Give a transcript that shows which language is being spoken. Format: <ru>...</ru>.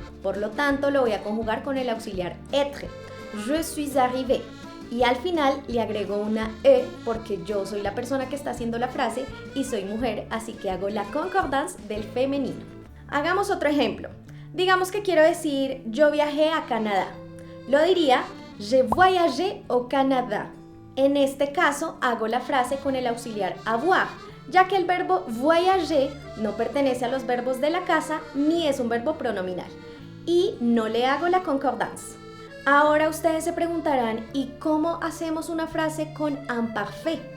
<es>Por lo tanto, lo voy a conjugar con el auxiliar être.</es> <fr>Je suis arrivé.</fr> <es>Y al final le agrego una E porque yo soy la persona que está haciendo la frase y soy mujer, así que hago la concordance del femenino. Hagamos otro ejemplo. Digamos que quiero decir yo viajé a Canadá. Lo diría</es> <fr>j'ai voyagé au Canada.</fr> <es>En este caso hago la frase con el auxiliar avoir, ya que el verbo voyager no pertenece a los verbos de la casa ni es un verbo pronominal. Y no le hago la concordance. Ahora ustedes se preguntarán, ¿y cómo hacemos una frase con imparfait?</es>